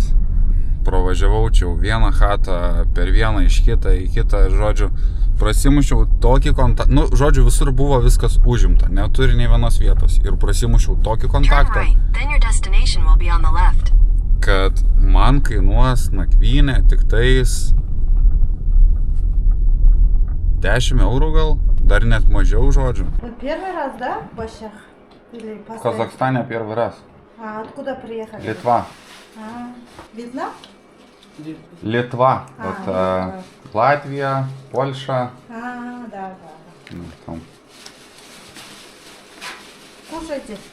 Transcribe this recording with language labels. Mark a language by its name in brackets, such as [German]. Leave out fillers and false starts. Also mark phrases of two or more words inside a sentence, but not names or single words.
[Lithuanian] Pravažiavau čia vieną chatą, per vieną iš kitą į kitą, žodžiu, prasimušiau tokį kontaktą, nu, žodžiu, visur buvo viskas užimta, neturi nei vienos vietos. Ir prasimušiau tokį kontaktą, kad man kainuos nakvynė tik tais 10 eurų gal, dar net mažiau, žodžiu. [Russian] Первый раз, да, в Башах? В Казахстане первый раз. А откуда приехали? Литва. Вьетнам? Литва. А, Вот Литва. Латвия, Польша. Да. Ну, там. Кушайте.